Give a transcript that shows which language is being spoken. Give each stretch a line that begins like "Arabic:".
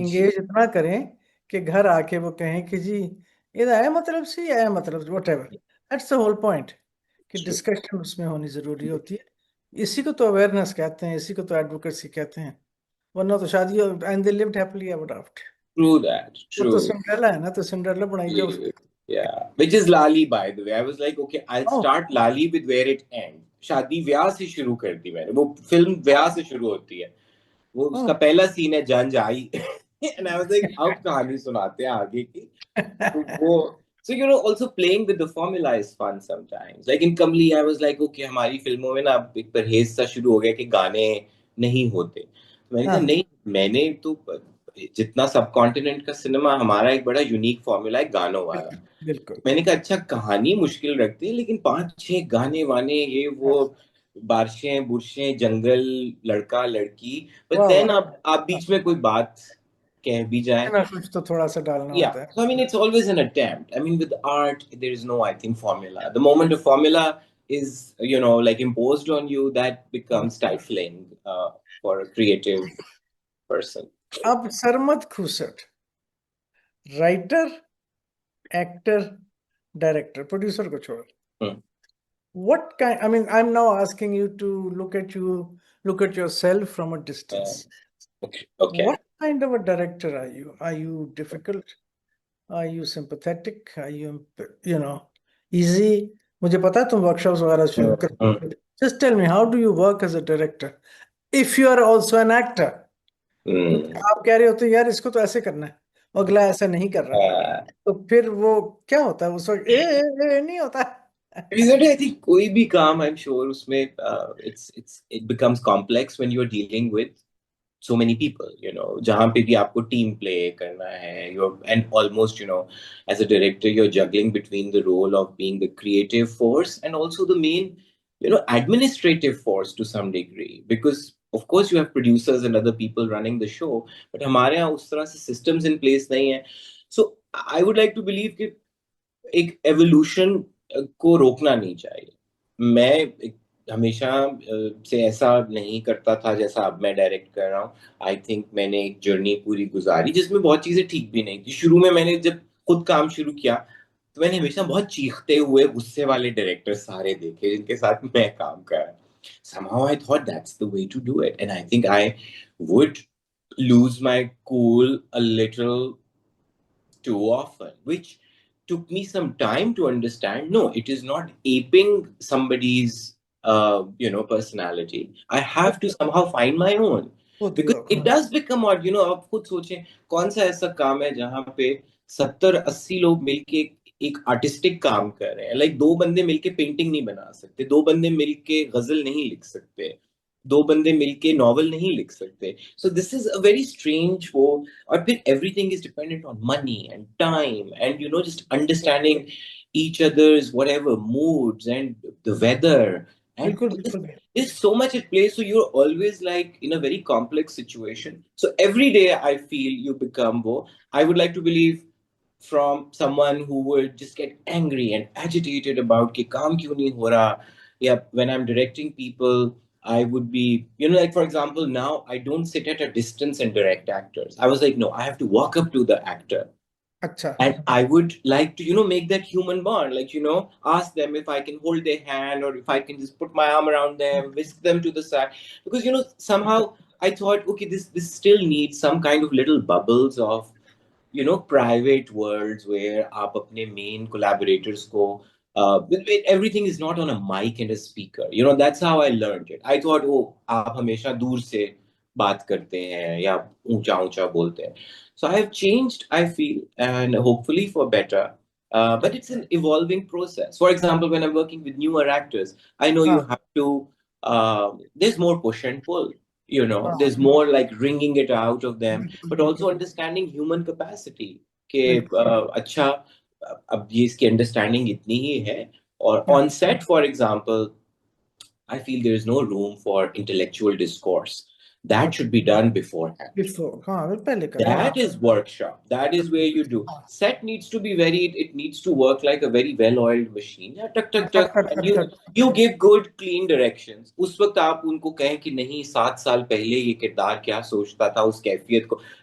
Hindi: Engage इतना करें कि घर आके वो कहें कि जी ये है मतलब सी है, मतलब
English: whatever, that's the whole point,
Hindi: कि
English: true
Hindi: डिस्कशन उसमें होनी जरूरी होती है। इसी को तो अवेयरनेस कहते हैं, इसी को तो एडवोकेसी कहते हैं, वरना तो शादी
English: And they lived happily ever after. That
Hindi: वो
English: True.
Hindi: तो सिंड्रेला है ना, तो सिंड्रेला बनाई जाए उसको।
English: Yeah, which is Lali, by the way. I was like, okay, I'll oh start Lali with where it ends.
Hindi: शादी ब्याह से शुरू कर दी मैंने, वो फिल्म ब्याह से शुरू होती है, वो ओह उसका पहला सीन है जंज आई।
English: and I was like
Hindi: अब कहानी सुनाते हैं आगे की। तो वो
English: So, also playing with the formula is fun sometimes. Like in Kamli, I was like, okay,
Hindi: हमारी फिल्मों में ना अब एक परहेज सा शुरू हो गया कि गाने नहीं होते. तो मैंने कहा हाँ नहीं, मैंने तो जितना सब कॉन्टिनेंट का सिनेमा, हमारा एक बड़ा यूनिक फॉर्मूला है गानों वाला. बिल्कुल बिल्कुल मैंने कहा अच्छा, कहानी मुश्किल रखते हैं लेकिन 5-6 गाने वाने ये वो, हाँ बारिशें बुरशें जंगल, लड़का लड़की, बट वाह
English: then
Hindi: वाह आप बीच में कोई बात कह भी जाए. ना कुछ तो थोड़ा सा डालना
English: Yeah,
Hindi: होता है
English: so I mean, it's always an attempt. I mean, with art, there is no, I think, formula. The moment a formula is, like imposed on you, that
Hindi: हाँ.
English: becomes stifling for a creative person.
Hindi: अब Sarmad खुसट, writer, actor, director, producer को छोड़, Hmm.
English: what kind, I mean, I'm now asking you to look at yourself from a distance. Okay. Okay. What kind of a director are you? Are you difficult? Are you sympathetic? Are you, easy?
Hindi: मुझे पता है तुम workshops वगैरह शुरू Hmm. कर. Hmm.
English: Just tell me, how do you work as a director? If you are also an actor.
Hindi: क्योंकि Hmm. आप कह रहे होते यार इसको तो ऐसे करना है, अगला ऐसा नहीं कर रहा, Uh, तो फिर वो क्या होता है उस वक्त, नहीं होता
English: I think
Hindi: कोई भी काम,
English: I'm sure उसमें it becomes complex when you're dealing with so many people,
Hindi: जहाँ पे भी आपको
English: team play करना है, and almost, as a director, you're juggling between the role of being the creative force and also the main, administrative force to some degree, because of course you have producers and other people running the show, but
Hindi: हमारे यहाँ उस तरह से
English: systems in place
Hindi: नहीं है.
English: So I would like to believe
Hindi: कि एक evolution को रोकना नहीं चाहिए. मैं हमेशा से ऐसा नहीं करता था जैसा अब मैं डायरेक्ट कर रहा हूँ. आई थिंक मैंने एक जर्नी पूरी गुजारी जिसमें बहुत चीजें ठीक भी नहीं थी. शुरू में मैंने जब खुद काम शुरू किया तो मैंने हमेशा बहुत चीखते हुए गुस्से वाले डायरेक्टर सारे देखे जिनके साथ मैं काम कर रहा.
English: Somehow I thought that's the way to do it, and I think I would lose my cool a little too often, which took me some time to understand. No, it is not aping somebody's, personality. I have to somehow find my own.
Hindi: खुद
English: Because work, it does become odd.
Hindi: आप खुद सोचें कौन सा ऐसा काम है जहां पे 70-80 लोग मिलके एक आर्टिस्टिक काम कर रहे हैं. लाइक दो बंदे मिलके पेंटिंग नहीं बना सकते, दो बंदे मिलके गजल नहीं लिख सकते, दो बंदे मिलके नॉवल नहीं लिख सकते.
English: So this is a very strange वो.
Hindi: और फिर
English: everything is dependent on money and time and just understanding each other's whatever moods and the weather, and
Hindi: बिल्कुल बिल्कुल
English: there's so much at play, so you're always like in a very complex situation. So every day I feel you become wo. I would like to believe from someone who would just get angry and agitated about
Hindi: कि काम क्यों नहीं हो रहा.
English: Yeah, when I'm directing people, I would be, like for example, now I don't sit at a distance and direct actors. I was like, no, I have to walk up to the actor
Hindi: अच्छा
English: and I would like to, make that human bond. Like, ask them if I can hold their hand or if I can just put my arm around them, whisk them to the side. Because, somehow I thought, okay, this still needs some kind of little bubbles of, private worlds where
Hindi: आप अपने main collaborators को,
English: everything is not on a mic and a speaker. That's how I learned it. I thought, oh,
Hindi: आप हमेशा दूर से बात करते हैं या ऊंचा ऊंचा बोलते हैं.
English: So I have changed, I feel, and hopefully for better. But it's an evolving process. For example, when I'm working with newer actors, I know you
Hindi: हाँ
English: have to, there's more push and pull.
Hindi: हाँ
English: There's more like wringing it out of them,
Hindi: बिल्कुल
English: but also
Hindi: बिल्कुल
English: understanding human capacity.
Hindi: कि बिल्कुल अच्छा, अब ये इसकी understanding इतनी ही है. और हाँ
English: on set, for example, I feel there is no room for intellectual discourse. That should be done beforehand.
Hindi: Before हाँ वो पहले करो हाँ
English: That is workshop. That is where you do.
Hindi: हाँ
English: Set needs to be it needs to work like a very well-oiled machine. Yeah, tuck, tuck, tuck tuck. Tuck And tuck tuck you give good, clean directions.
Hindi: उस वक्त आप उनको कहें कि नहीं 7 साल पहले ये किरदार क्या सोचता था उस कैफियत को.